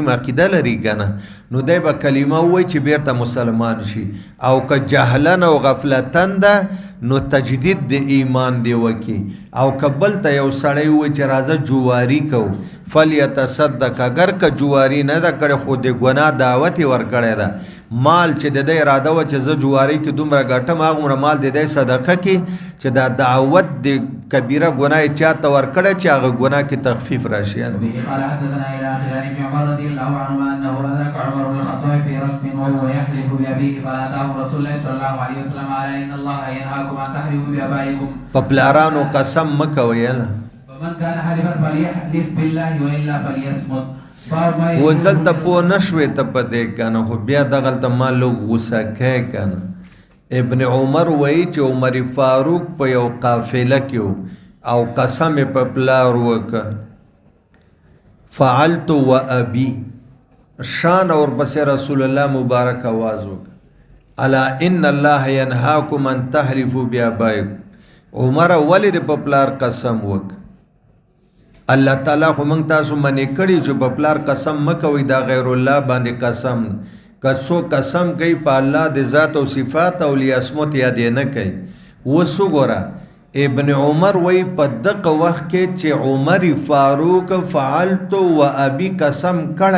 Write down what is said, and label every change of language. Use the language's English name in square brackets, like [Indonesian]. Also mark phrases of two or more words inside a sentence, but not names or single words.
[Pashto] عقیده لري که نه نو دی به کلمه ووایي چې بیرته مسلمان شي او که جهلن او غفلتن ده نو تجدید د ایمان دی وکي او که بل ته یو سړی ووایي چې راځه جواري کوو فلیتصدق اگر که جواري نه ده کړې خو د ګناه دعوت یې ورکړی ده مال چې د دې اراده و چې زه جواري کې دومره ګټم هغومره مال د دې صدقه کې چې دا دعوت د کبیره ګناه یې چا ته ورکړی چې هغه ګناه کې تخفیف راشي [Arabic] قال حدثنا الى اخر عن ابن عمر رضي الله عنهما انه ادرك عمر بن الخطاب في ركب وهو يحلف بابيه فاتاه رسول الله صلى الله عليه وسلم على ان الله ينهاكم ان تحلفوا بابائكم [Pashto] په پلارانو قسم مه کوئ [Arabic] فمن كان حلفا فليحلف بالله والا فليصمت [Pashto] اوس دلته پوه نه شوې ته په دې که نه خو بیا دغلته ما لږ غوسه کوې که نه ابن عمر وایي چې عمر فاروق په یو قافله کې او قسم یې په پلار وکړه [Arabic] فعلت و ابي [Pashto] شان اور پسې رسول الله مبارک آواز وکړه [Arabic] الا ان الله ينهاكم ان تحلفوا بآبائكم [Pashto] عمر ولې د په پلار قسم وکړه الله تعالی خو موږ تاسو منې کړي چې په پلار قسم مه کوئ دا غیر الله باندې قسم که څوک قسم کوي په الله د ذات او صفات او لیاسمت یاد یې نه کوي اوس وګوره ابن عمر وایي په دغه وخت کې چې عمر فاروق [Arabic] فعلت و ابي [Pashto] قسم کړی